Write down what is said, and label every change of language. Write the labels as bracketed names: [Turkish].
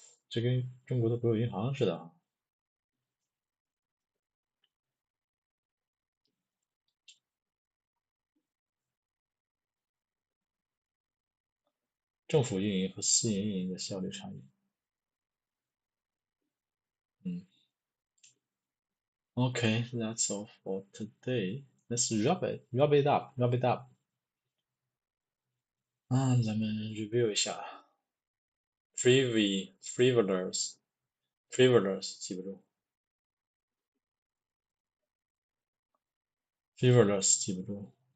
[Chinese] 这跟中国的国有银行似的啊。政府运营和私营运营的效率差异。 [English] Okay, that's all for today. Let's wrap it up. [Chinese] 咱们 review 一下。frivolous 记不住。 frivolous 记不住。